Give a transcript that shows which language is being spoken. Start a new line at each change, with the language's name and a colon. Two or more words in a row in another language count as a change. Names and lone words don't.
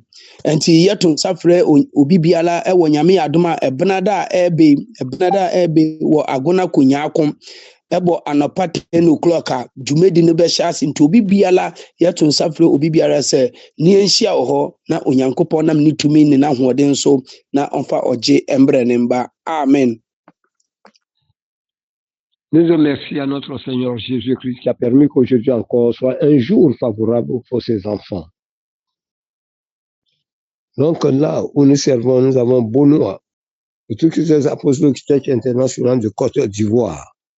Akan: Enti yɛto nsa frɛ obi biara ɛwɔ nyame adom a ɛbenada a ɛbɛ wɔ Agona Konyaako ɛbɔ anɔpa 10 o'clock a dwumadi no bɛhyɛ ase. Nti obi biara yɛto nsa frɛ obi biara sɛ ne yɛnhyia wɔ hɔ na onyankopɔn nam ne tumi ne n'ahoɔden so na ɔmfa ɔgye mbrɛ ne mba. Amen.
French: Nous remercions à notre Seigneur Jésus-Christ qui a permis qu'aujourd'hui encore soit un jour favorable pour ses enfants. Donc là où nous servons, nous avons Benoît, le truc des apostles Church International de Côte d'Ivoire.